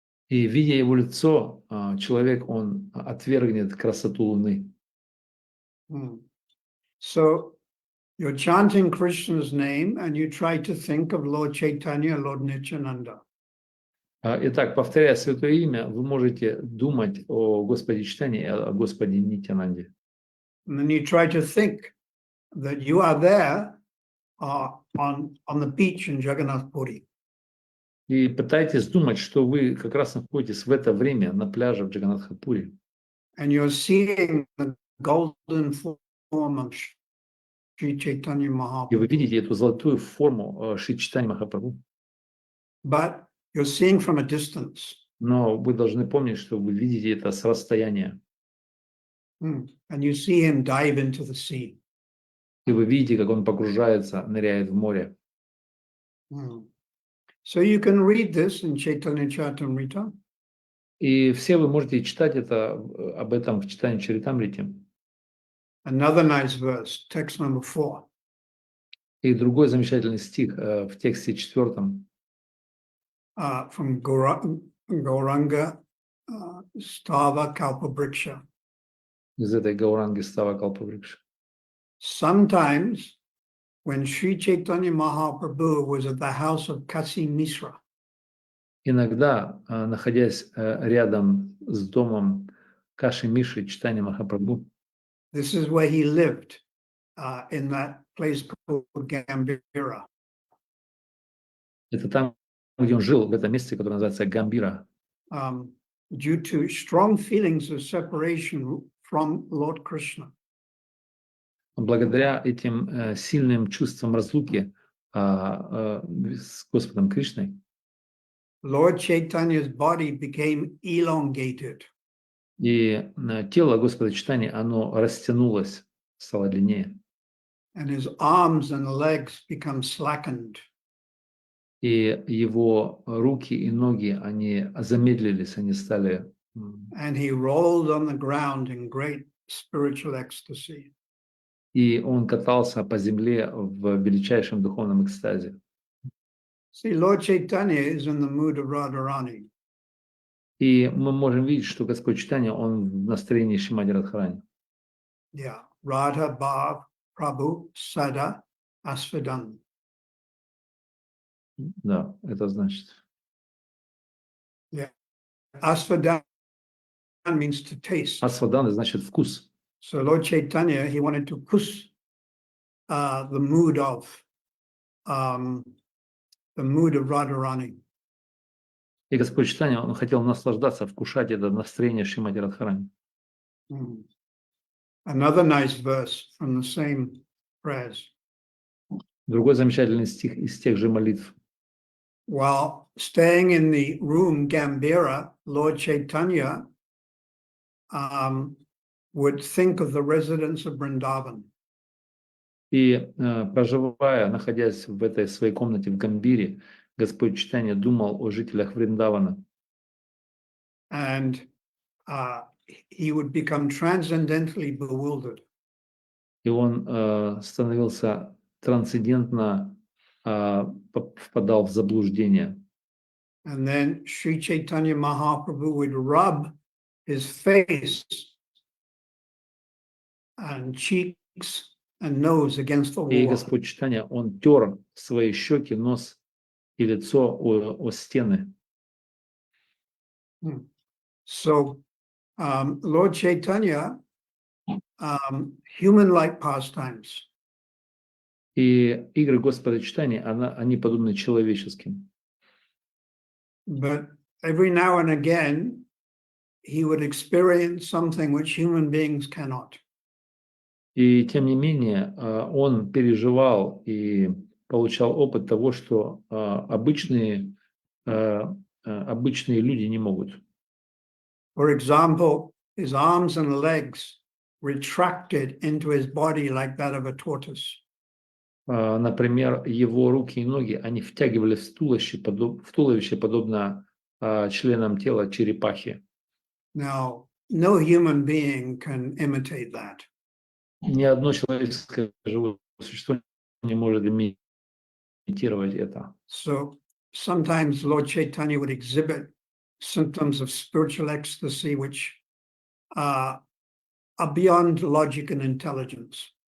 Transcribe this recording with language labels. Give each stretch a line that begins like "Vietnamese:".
Russian: И видя его лицо, человек, он отвергнет красоту Луны.
English: So you're chanting Krishna's name and you try to think of Lord Chaitanya, Lord Nityananda.
Russian: Итак, повторяя святое имя, вы можете думать о Господе Чайтанье и о Господе Нитьянанде.
English: And then you try to think that you are there on the beach in Jagannath Puri.
Russian: И пытайтесь думать, что вы как раз находитесь в это время на пляже в Джаганнатхапури.
English: And you're seeing the golden form of Sri Chaitanya
Russian: И вы
English: Mahaprabhu.
Russian: видите эту золотую форму Шри Чайтаньи Махапрабху.
English: But you're seeing from a distance.
Russian: Но вы должны помнить, что вы видите это с расстояния.
English: And you see him dive into the sea.
Russian: И вы видите, как он погружается, ныряет в море.
English: So you can read this in Chaitanya Charitamrita.
Russian: И все вы можете читать это, об этом в читании Чаритамрите.
English: Another nice verse, text number 4.
Russian: И другой замечательный стих в тексте 4.
English: From Gauranga Stava Kalpabriksha.
Russian: Из этой Гауранги Става Калпаврикша.
English: Sometimes when Sri Chaitanya Mahaprabhu was at the house of Kasi Misra,
Russian: Иногда, находясь рядом с домом Каши Миши Чайтаньи Махапрабху,
English: this is where he lived, in that place called Gambira.
Russian: это там, где он жил, в этом месте, которое называется Гамбира,
English: Due to strong feelings of separation from Lord Krishna.
Russian: благодаря этим сильным чувствам разлуки с Господом Кришной,
English: Lord Chaitanya's body became elongated.
Russian: и тело Господа Чайтаньи, оно растянулось, стало длиннее.
English: And his arms and legs become slackened.
Russian: И его руки и ноги, они замедлились, они стали...
English: And he rolled on the ground in great spiritual ecstasy.
Russian: И он катался по земле в величайшем духовном экстазе.
English: See, Lord Chaitanya is in the mood of Radharani.
Russian: И мы можем видеть, что Господь Чайтанья, он в настроении Шримади Радхарани.
English: Yeah,
Bangla: Radha Bhav Prabhu Sada Asvadan.
Russian: Да, это значит.
English: Asvadan means to taste.
Russian: Асвадан значит вкус.
English: So Lord Chaitanya, he wanted to push the mood of Radharani.
Russian: И Господь Чайтанья, он хотел наслаждаться, вкушать это настроение Шримади Радхарани.
English: Another nice verse from the same prayers.
Russian: Другой замечательный стих из тех же молитв.
English: While staying in the room Gambira, Lord Chaitanya would think of the residents of Vrindavan.
Russian: И проживая, находясь в этой своей комнате в Гамбире, Господь Чайтанья думал о жителях Вриндавана.
English: And he would become transcendently bewildered.
Russian: И он становился трансцендентно, впадал в заблуждение.
English: And then Sri Chaitanya Mahaprabhu would rub his face and cheeks and nose against the
Russian: И
English: wall.
Russian: Господь Чайтанья, он тер свои щеки, нос и лицо о стены.
English: So Lord Chaitanya, human-like pastimes.
Russian: И игры Господа Чайтаньи, они подобны человеческим.
English: But every now and again, he would experience something which human beings cannot.
Russian: И тем не менее, он переживал и получал опыт того, что обычные люди не могут.
English: For example, his arms and legs retracted into his body like that of a tortoise.
Russian: Например, его руки и ноги, они втягивались в туловище, подобно членам тела черепахи.
English: Now, no human being can imitate that.
Russian: Ни одно человеческое живое существо не может имитировать это.
English: So sometimes Lord Chaitanya would exhibit symptoms of spiritual ecstasy which are beyond logic and intelligence.